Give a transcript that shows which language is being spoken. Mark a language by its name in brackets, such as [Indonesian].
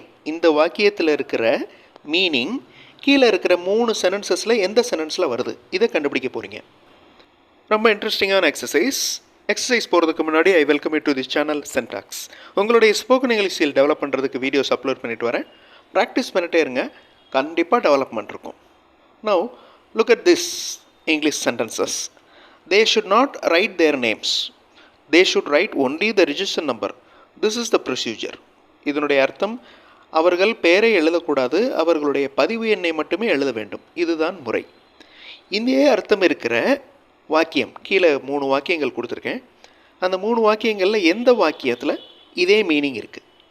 [Tamil] இந்த வாக்கியத்தில் இருக்கிற மீனிங் கீழே இருக்கிற 3 சென்டென்சஸில் எந்த சென்டென்ஸில் வருது இதை கண்டுபிடிக்க போகிறீங்க. ரொம்ப இன்ட்ரெஸ்டிங்கான எக்ஸசைஸ் போகிறதுக்கு முன்னாடி [English] I welcome you to this channel சென்டாக்ஸ். [Tamil] உங்களுடைய ஸ்போக்கன் இங்கிலீஷ் ஸ்கில் டெவலப் பண்ணுறதுக்கு வீடியோஸ் அப்லோட் பண்ணிட்டு வரேன். ப்ராக்டிஸ் பண்ணிட்டே இருங்க, கண்டிப்பாக டெவலப்மெண்ட் இருக்கும். [English] Now look at this English sentences. They should not write their names. They should write only the register number. This is the procedure. [Tamil] இதனுடைய அர்த்தம், அவர்கள் பெயரை எழுதக்கூடாது, அவர்களுடைய பதிவு எண்ணை மட்டுமே எழுத வேண்டும். இதுதான் முறை. இதே அர்த்தம் இருக்கிற வாக்கியம் கீழே 3 வாக்கியங்கள் கொடுத்துருக்கேன். அந்த 3 வாக்கியங்களில் எந்த வாக்கியத்தில் இதே மீனிங் இருக்குது?